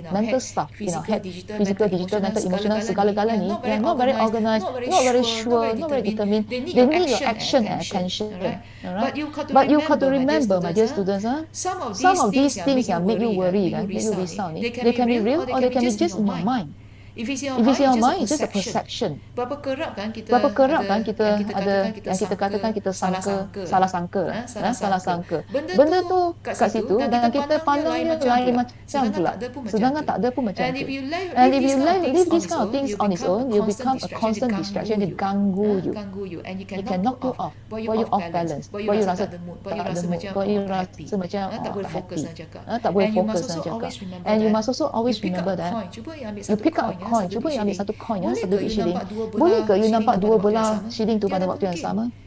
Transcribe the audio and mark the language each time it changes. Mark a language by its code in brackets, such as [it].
[en] Mental stuff in our head, physical, digital, mental, emotional, [ms] segala-gala ni yang [en] not very organized, not very sure, not very determined. They need your action and attention. Alright? But you got to remember, my dear students, some of these things yang make you worry, make you [ms] risau ni, [en] they can be real or they can be just in your mind. If it's your mind, it's just a perception. [ms] Berapa kerap kan kita ada yang kita katakan kita salah sangka. Benda tu kat situ dan kita pandang dia lain macam pula. Sedangkan tak ada pun macam tu. [en] And if you leave these kind of things on its own, you become a constant distraction. [ms] Dia ganggu you. [en] It can knock you off. Buat you off balance. [ms] Buat you rasa tak ada mood. Buat you rasa macam tak happy. Tak boleh fokus nak cakap. [en] And you must also always remember that you pick up coin, [ms] cuba you ambil satu coin satu shilling. Boleh ke you nampak 2 belah shilling tu pada waktu yang sama?